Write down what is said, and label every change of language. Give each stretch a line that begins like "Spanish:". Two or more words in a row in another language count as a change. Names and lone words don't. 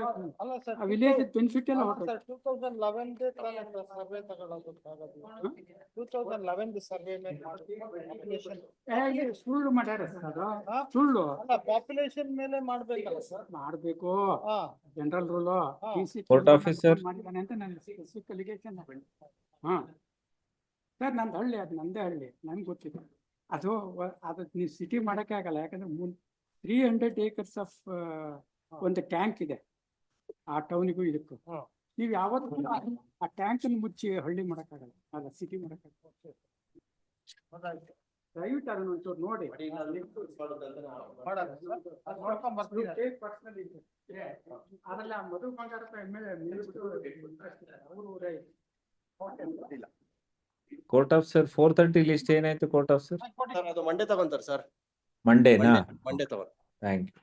Kannada: ಅಲ್ಲ ಸರ್,
English: village benefit
Kannada: ಎಲ್ಲ ಹೋಗ್ತದೆ. 2011 ಸರ್ವೆ ತಗೊಳ್ಳೋದು. 2011 ಸರ್ವೆ ಸುಳ್ಳು ಮಾಡ್ಯಾರ ಸರ್ ಅದು. ಸುಳ್ಳು ಪಾಪ್ಯುಲೇಷನ್ ಮೇಲೆ ಮಾಡ್ಬೇಕಲ್ಲ ಸರ್. ಮಾಡ್ಬೇಕು,
English: general rule. Court officer.
Kannada: ಮಾಡಿದ್ದಾನೆ ಅಂತ ನನ್ನ
English: specific allegation.
Kannada: ಹಾ ಸರ್, ನಂದು ಹಳ್ಳಿ, ಅದು ನಂದೇ ಹಳ್ಳಿ, ನನ್ಗೆ ಗೊತ್ತಿದೆ. ಅದು ನೀವು ಸಿಟಿ ಮಾಡೋಕ್ಕೆ ಆಗಲ್ಲ. ಯಾಕಂದ್ರೆ 300
English: acres of
Kannada: ಒಂದು ಟ್ಯಾಂಕ್ ಇದೆ ಆ ಟೌನಿಗೂ ಇದಕ್ಕೂ. ನೀವು ಯಾವತ್ತೂ ಆ ಟ್ಯಾಂಕ್ ಅನ್ನು ಮುಚ್ಚಿ ಹಳ್ಳಿ ಮಾಡೋಕ್ಕಾಗಲ್ಲ, ಅಲ್ಲ ಸಿಟಿ ಮಾಡೋಕ್ಕಾಗಲ್ಲ. ದಯವಿಟ್ಟು ಅದನ್ನ ಒಂಚೂರು ನೋಡಿ. ಅದಲ್ಲ ಮಧು ಬಂಗಾರಪ್ಪ MLA
English: court officer 430 list ಏನಾಯ್ತು court officer?
Kannada: ಅದು ಮಂಡೇ ತಗೊಂತಾರೆ ಸರ್. ಮಂಡೇನಾ? ಮಂಡೇ ತಗೊಂತಾರೆ.
English: thank you.